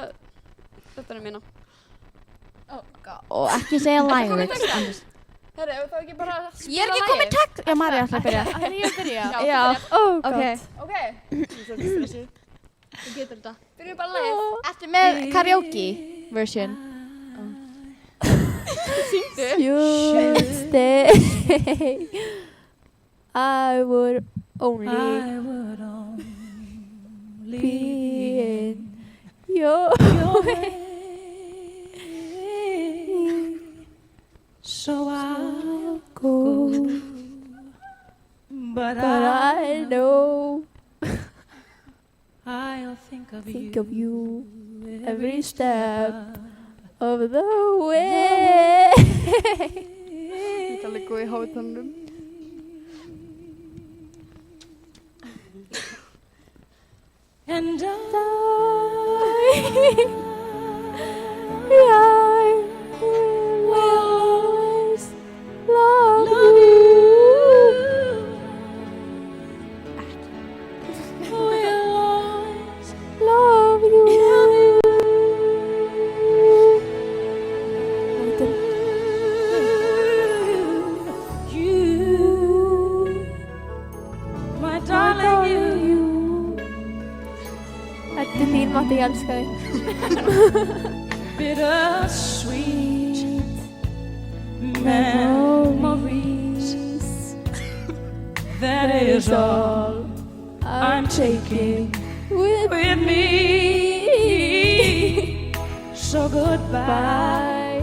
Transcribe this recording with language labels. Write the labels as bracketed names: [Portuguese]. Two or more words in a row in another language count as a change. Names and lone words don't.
[Icelandic] að... Þetta er minna. og ekki segja lyrics. Herri, ef þá ekki bara Ég er ekki komin text. Já, Mari ætla að byrja. Það er ég að byrja. Já. Oh, Ok. Ok. Ég er svolítið stressuð. Þú getur þetta. Byrjum bara lagið. Ertu með [English] karaoke version? You stay. I would only be in your way. So I'll Go, but but I know I'll think of you every step of the way. [Icelandic] Þetta er alveg góð í hátanum. [English] And I will always love you. will always Love you. you, my darling, you. [Icelandic] Þetta er þín Matti, ég elska þig. [English] Bittersweet memories. That is all I'm taking with with me. So goodbye.